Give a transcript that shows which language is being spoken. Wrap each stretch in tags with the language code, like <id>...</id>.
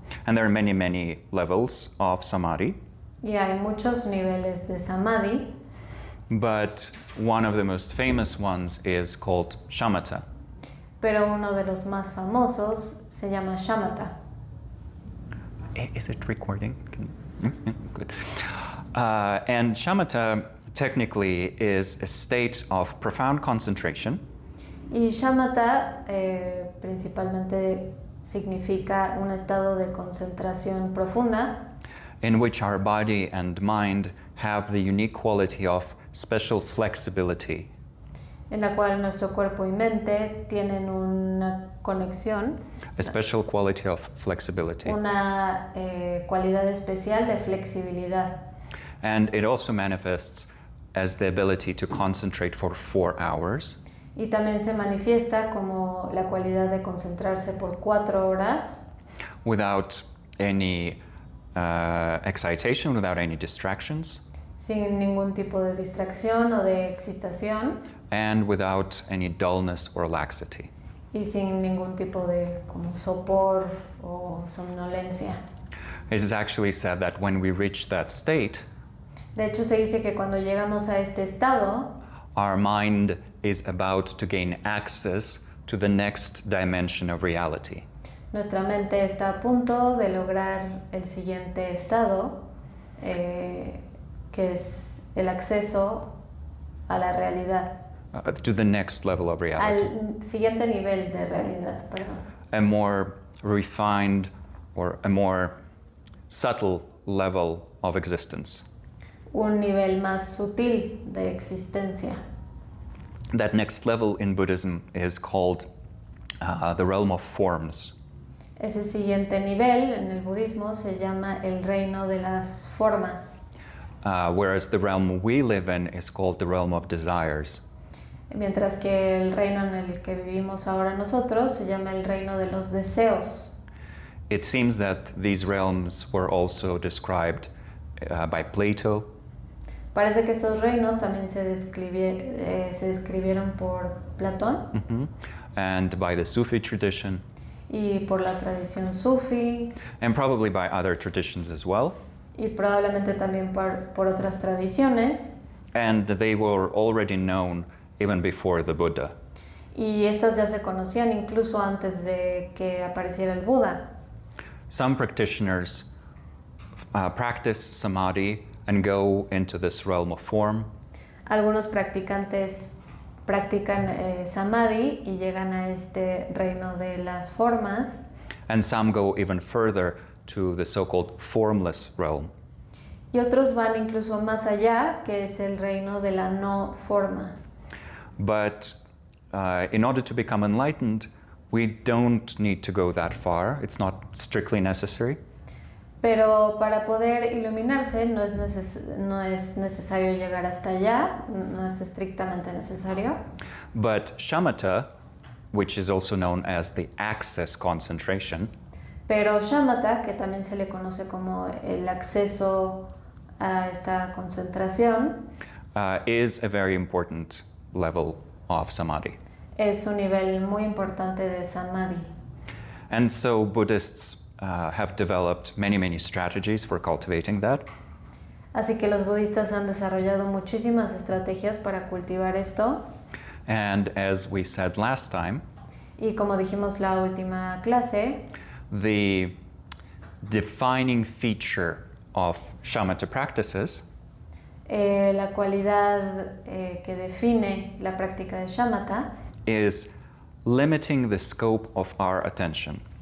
<en>And there are many, many levels of samadhi.</en> <es>Y hay muchos niveles de samadhi,</es> <en>But one of the most famous ones is called shamatha.</en> <es>pero uno de los más famosos se llama shamatha.</es> <en>Is it recording? Good. And shamatha technically is a state of profound concentration.</en> <es>Y shamatha principalmente significa un estado de concentración profunda</es> <en>in which our body and mind have the unique quality of special flexibility.</en> <es>en la cual nuestro cuerpo y mente tienen una conexión,</es> <en>a special quality of flexibility.</en> <es>una cualidad especial de flexibilidad.</es> <en>And it also manifests as the ability to concentrate for 4 hours</en> <es>Y también se manifiesta como la cualidad de concentrarse por 4 horas</es> <en>without any excitation, without any distractions,</en> <es>sin ningún tipo de distracción o de excitación</es> <en>and without any dullness or laxity.</en> <es>y sin ningún tipo de como sopor o somnolencia.</es> <en>It is actually said that when we reach that state,</en> <es>De hecho, se dice que cuando llegamos a este estado,</es> <en>our mind is about to gain access to the next dimension of reality.</en> <es>nuestra mente está a punto de lograr el siguiente estado, que es el acceso a la realidad,</es> <en>To the next level of reality.</en> <es>al siguiente nivel de realidad, perdón.</es> <en>A more refined or a more subtle level of existence.</en> <es>Un nivel más sutil de existencia.</es> <en>That next level in Buddhism is called the realm of forms.</en> <es>Ese siguiente nivel en el budismo se llama el reino de las formas,</es> <en>Whereas the realm we live in is called the realm of desires.</en> <es>mientras que el reino en el que vivimos ahora nosotros se llama el reino de los deseos.</es> <en>It seems that these realms were also described by Plato,</en> <es>Parece que estos reinos también se describieron por Platón</es> <en>and by the Sufi tradition,</en> <es>y por la tradición sufi</es> <en>and probably by other traditions as well.</en> <es>y probablemente también por otras tradiciones.</es> <en>And they were already known even before the Buddha.</en> <es>Y estas ya se conocían incluso antes de que apareciera el Buda.</es> <en>Some practitioners practice samadhi and go into this realm of form,</en> <es>Algunos practicantes practican samadhi y llegan a este reino de las formas,</es> <en>and some go even further to the so-called formless realm.</en> <es>y otros van incluso más allá, que es el reino de la no forma.</es> <en>But in order to become enlightened, we don't need to go that far. It's not strictly necessary.</en> <es>Pero para poder iluminarse no es necesario llegar hasta allá, no es estrictamente necesario.</es> <en>But shamatha, which is also known as the access concentration,</en> <es>Pero shamatha, que también se le conoce como el acceso a esta concentración,</es> <en>is a very important level of samadhi.</en> <es>es un nivel muy importante de samadhi.</es> <en>And so Buddhists have developed many strategies for cultivating that.</en> <es>Así que los budistas han desarrollado muchísimas estrategias para cultivar esto.</es> <en>And as we said last time,</en> <es>Y como dijimos la última clase,</es> <en>the defining feature of shamatha practices</en> <es>la cualidad que define la práctica de shamatha</es> <en>is limiting the scope of our attention.</en>